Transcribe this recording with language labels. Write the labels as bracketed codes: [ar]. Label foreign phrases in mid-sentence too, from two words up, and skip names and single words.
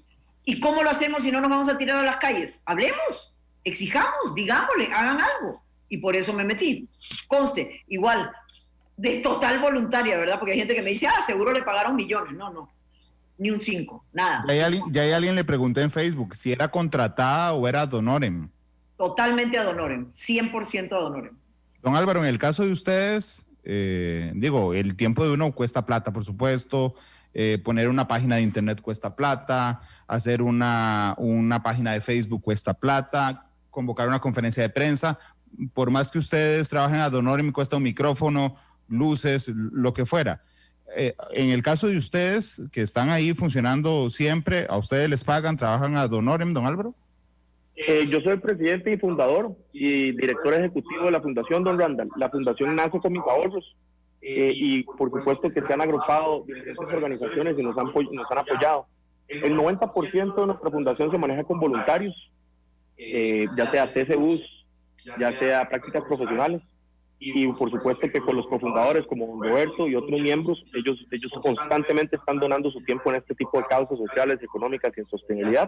[es] ¿Y cómo lo hacemos si no nos vamos a tirar a las calles? Hablemos, exijamos, digámosle, hagan algo. Y por eso me metí. Conste, igual, de total voluntaria, ¿verdad? Porque hay gente que me dice, seguro le pagaron millones. No, ni un 5, nada. Ya hay alguien le pregunté en Facebook si era contratada o era [la] ad honorem. Totalmente ad honorem, 100% ad honorem. [es] Don Álvaro, en el caso de ustedes, el tiempo de uno cuesta plata, por supuesto. Poner una página de internet cuesta plata, hacer una página de Facebook cuesta plata, convocar una conferencia de prensa. Por más que ustedes trabajen [la] ad honorem, [es] cuesta un micrófono, luces, lo que fuera. En el caso de ustedes, que están ahí funcionando siempre, ¿a ustedes les pagan, trabajan [la] ad honorem, [es] don Álvaro? Yo soy el presidente y fundador y director ejecutivo de la Fundación Don Randall. La fundación nace con mis ahorros. Y por supuesto que se han agrupado diferentes organizaciones y nos han apoyado. El 90% de nuestra fundación se maneja con voluntarios, ya sea CCUs, ya sea prácticas profesionales, y por supuesto que con los cofundadores como Roberto y otros miembros, ellos constantemente están donando su tiempo en este tipo de causas sociales, económicas y en sostenibilidad.